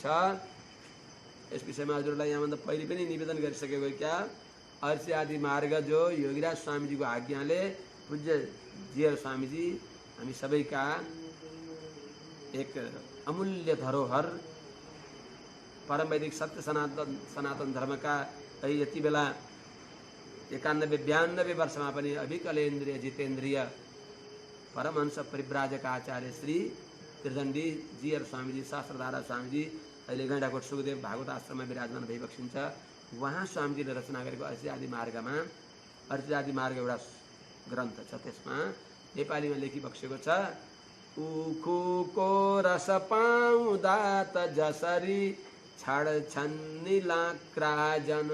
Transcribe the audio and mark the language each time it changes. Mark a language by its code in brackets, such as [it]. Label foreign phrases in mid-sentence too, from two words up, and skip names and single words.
[ne] यस विषयमा हजुरलाई यहाँभन्दा पहिले पनि निवेदन गरिसकेको क्या अर्सी आदि मार्ग जो योगीराज स्वामीजीको आज्ञाले पूज्य जीयर स्वामीजी हामी सबैका एक अमूल्य धरोहर परम वैदिक सत्य सनातन धर्मका यति बेला 91-92 वर्षमा पनि अभिकलेन्द्रिय जितेन्द्रिय परमहंस परिव्राजक आचार्य श्री त्रिदण्डी जी और स्वामी जी, शास्त्रधारा स्वामी जी अहिले गैंडाकोट सुखदेव भागवत आश्रममा विराजमान भइबक्सिन्छ। उहाँ स्वामीजीले रचना गरेको अर्चित आदि मार्गमा, अर्चित आदि मार्ग एउटा ग्रन्थ छ, त्यसमा नेपालीमा लेखिबक्सेको छ, उखुको रस पाउँदा त जसरी छाड्छन् निलाक्राजन।